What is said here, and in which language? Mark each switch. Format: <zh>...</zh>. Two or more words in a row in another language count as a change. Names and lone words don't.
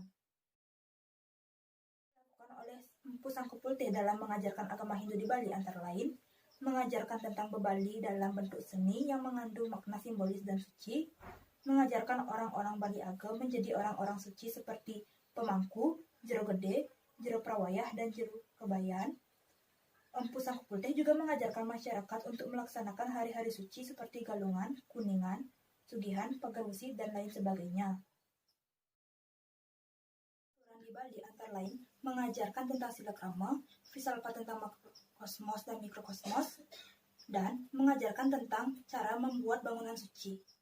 <id>Dilakukan oleh Empu Sangkupulti dalam mengajarkan agama Hindu di Bali antara lain mengajarkan tentang bebali dalam bentuk seni yang mengandung makna simbolis dan suci, mengajarkan orang-orang Bali Agam menjadi orang-orang suci seperti pemangku, jero gede, jero prawayah, dan jero kebayan. Empu Sangkupulti juga mengajarkan masyarakat untuk melaksanakan hari-hari suci seperti Galungan, Kuningan, Sugihan, Pagarusi, dan lain sebagainya. Di Bali antara lain mengajarkan tentang silakrama, Visalpa tentang makrokosmos dan mikrokosmos, dan mengajarkan tentang cara membuat bangunan suci.</id>